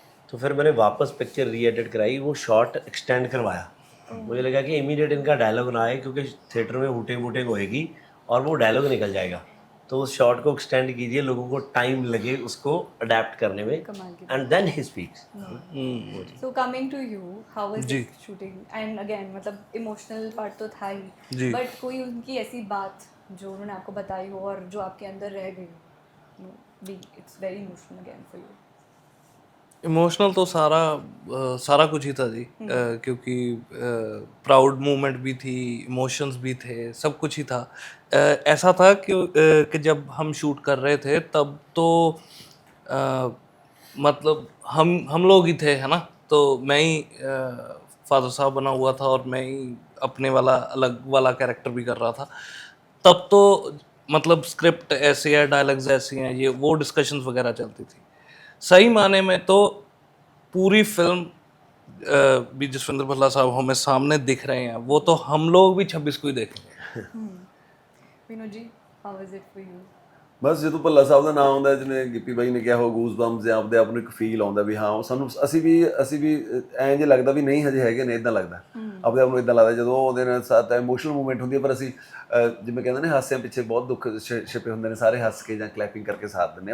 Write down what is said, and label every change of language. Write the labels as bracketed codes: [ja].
[hi] तो फिर मैंने वापस पिक्चर री एडिट कराई, वो शॉट एक्सटेंड करवाया। मुझे लगा कि इमीडिएट इनका डायलॉग ना आए क्योंकि थिएटर में हूटिंग वूटिंग होएगी और वो डायलॉग निकल जाएगा। तो उस शॉट को एक्सटेंड कीजिए, लोगों को टाइम लगे उसको अडेप्ट करने में, [en] And then he speaks. So coming to you, how was this shooting? And again [hi] मतलब इमोशनल पार्ट तो था ही, बट कोई उनकी ऐसी बात जो उन्होंने आपको बताई हो और जो आपके अंदर रह गई हो, भी [en] It's very emotional again for you. [hi] Emotional तो सारा कुछ ही था जी। क्योंकि प्राउड मोमेंट भी थी, इमोशंस भी थे, सब कुछ ही था। ऐसा था कि जब हम शूट कर रहे थे तब तो मतलब हम लोग ही थे, है ना। तो मैं ही फादर साहब बना हुआ था और मैं ही अपने वाला अलग वाला कैरेक्टर भी कर रहा था। तब तो मतलब स्क्रिप्ट ऐसे है, डायलॉग्स ऐसे हैं, ये वो डिस्कशंस वगैरह चलती थी। सही माने में तो पूरी फिल्म भी जसविंदर भल्ला साहब हमें सामने दिख रहे हैं, वो तो हम लोग भी 26 को ही देखेंगे। [en] Vinod ji, how was it for you? [pa] ਬਸ ਜਦੋਂ ਭੱਲਾ ਸਾਹਿਬ ਦਾ ਨਾਮ ਆਉਂਦਾ, ਜਿਵੇਂ ਗਿੱਪੀ ਬਾਈ ਨੇ ਕਿਹਾ, ਉਹ ਗੂਸ ਬੰਪਸ ਜਾਂ ਆਪਦੇ ਆਪ ਨੂੰ ਇੱਕ ਫੀਲ ਆਉਂਦਾ ਵੀ ਹਾਂ ਉਹ ਸਾਨੂੰ ਅਸੀਂ ਵੀ ਐਂ ਜੇ ਲੱਗਦਾ ਵੀ ਨਹੀਂ ਹਜੇ ਹੈਗੇ ਨੇ, ਇਦਾਂ ਲੱਗਦਾ। ਆਪਦੇ ਆਪ ਨੂੰ ਇਦਾਂ ਲੱਗਦਾ ਜਦੋਂ ਉਹਦੇ ਨਾਲ ਸਾਥ ਇਮੋਸ਼ਨਲ ਮੂਵਮੈਂਟ ਹੁੰਦੀ ਹੈ, ਪਰ ਅਸੀਂ ਜਿਵੇਂ ਕਹਿੰਦੇ ਨੇ ਹਾਸਿਆਂ ਪਿੱਛੇ ਬਹੁਤ ਦੁੱਖ ਛਿਪੇ ਹੁੰਦੇ ਨੇ, ਸਾਰੇ ਹੱਸ ਕੇ ਜਾਂ ਕਲੈਪਿੰਗ ਕਰਕੇ ਸਾਥ ਦਿੰਦੇ ਆ।